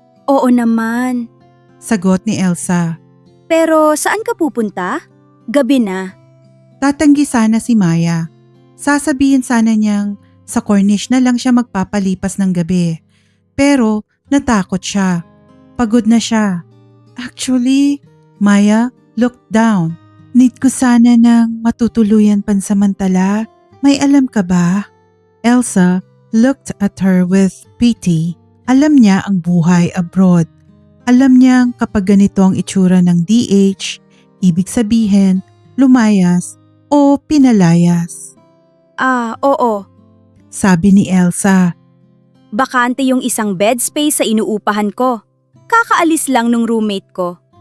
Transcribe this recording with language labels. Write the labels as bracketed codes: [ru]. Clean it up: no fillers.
[tl] Oo naman. Sagot ni Elsa. Pero saan ka pupunta? Gabi na. Tatanggi sana si Maya. Sasabihin sana niyang sa Cornish na lang siya magpapalipas ng gabi. Pero natakot siya. Pagod na siya. [en] Actually, Maya looked down. [tl] Need ko sana ng matutuluyan pansamantala. May alam ka ba? [en] Elsa looked at her with pity. [tl] Alam niya ang buhay abroad. Alam niyang kapag ganito ang itsura ng DH, ibig sabihin, lumayas o pinalayas. Oo. Sabi ni Elsa. Bakante yung isang bed space sa inuupahan ko. Kakaalis lang nung roommate ko.